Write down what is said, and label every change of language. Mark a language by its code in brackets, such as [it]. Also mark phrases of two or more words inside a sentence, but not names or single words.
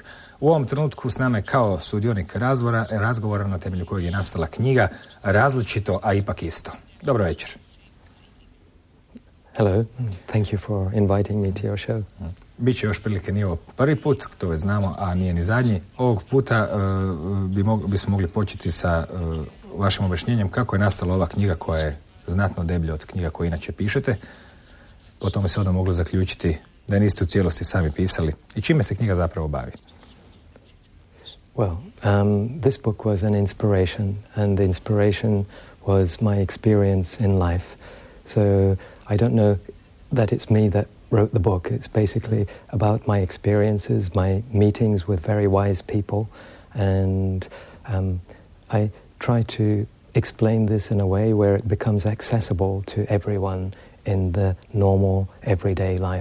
[hr] U ovom trenutku s nama je kao sudionik razgovora na temelju kojeg je nastala knjiga Različito, a ipak isto. Dobro večer. [en] Hello, thank you for inviting me to your show. [hr] Biće još prilike, nije ovo prvi put, to već znamo, a nije ni zadnji. Ovog puta bismo mogli početi sa vašim objašnjenjem kako je nastala ova knjiga koja je znatno deblja od knjiga koje inače pišete. Po tome se onda moglo zaključiti da niste u cijelosti sami pisali. I čime se knjiga zapravo bavi? [en] Well, this book was an inspiration, and the inspiration was my experience in life. So I don't know that it's me that wrote the book. It's basically about my experiences, my meetings with very wise people, and I try to explain this in a way where it becomes accessible to everyone in the normal everyday life.